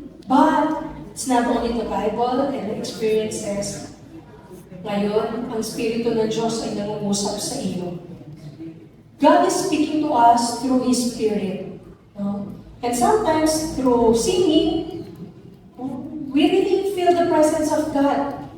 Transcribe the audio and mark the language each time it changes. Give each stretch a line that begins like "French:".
English: But, it's not only the Bible and the experiences.
Filipino: Ngayon, ang Espiritu ng Diyos ay nangungusap sa iyo.
English: God is speaking to us through His Spirit. No? And sometimes, through singing, we really feel the presence of God.